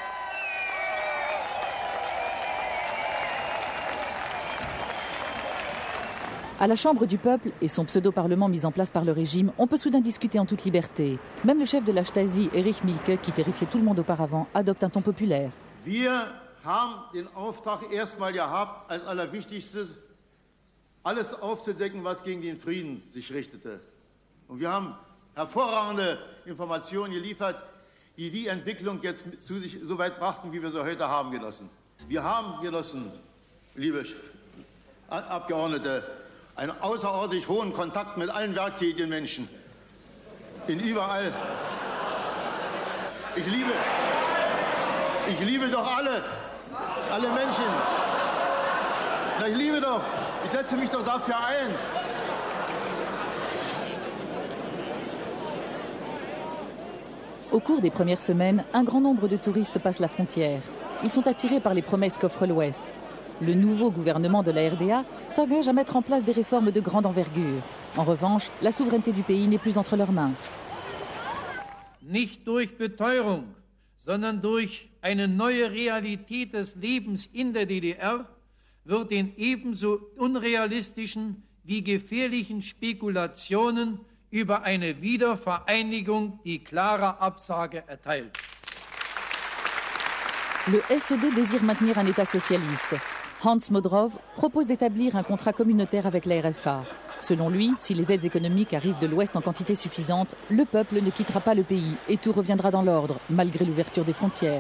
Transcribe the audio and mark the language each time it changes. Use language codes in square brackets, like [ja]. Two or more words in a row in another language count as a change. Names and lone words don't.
[fr] À la Chambre du peuple et son pseudo-parlement mis en place par le régime, on peut soudain discuter en toute liberté. Même le chef de la Stasi, Erich Mielke, qui terrifiait tout le monde auparavant, adopte un ton populaire. [de] Wir haben den Auftrag erstmal gehabt, als allerwichtigstes, alles aufzudecken, was gegen den Frieden sich richtete. Und wir haben hervorragende Informationen geliefert, die die Entwicklung jetzt zu sich so weit brachten, wie wir sie heute haben gelassen. Wir haben genossen, liebe Abgeordnete, einen außerordentlich hohen Kontakt mit allen werktätigen Menschen. In überall. Ich liebe doch alle Menschen. Na, ich liebe doch. Ich setze mich doch dafür ein. [fr] Au cours des premières semaines, un grand nombre de touristes passent la frontière. Ils sont attirés par les promesses qu'offre l'Ouest. Le nouveau gouvernement de la RDA s'engage à mettre en place des réformes de grande envergure. En revanche, la souveraineté du pays n'est plus entre leurs mains. [de] Nicht durch Beteuerung, sondern durch eine neue Realität des Lebens in der DDR wird den ebenso unrealistischen wie gefährlichen Spekulationen über eine Wiedervereinigung die klare Absage erteilt. [fr] Le SED désire maintenir un État socialiste. Hans Modrov propose d'établir un contrat communautaire avec la RFA. Selon lui, si les aides économiques arrivent de l'Ouest en quantité suffisante, le peuple ne quittera pas le pays et tout reviendra dans l'ordre, malgré l'ouverture des frontières.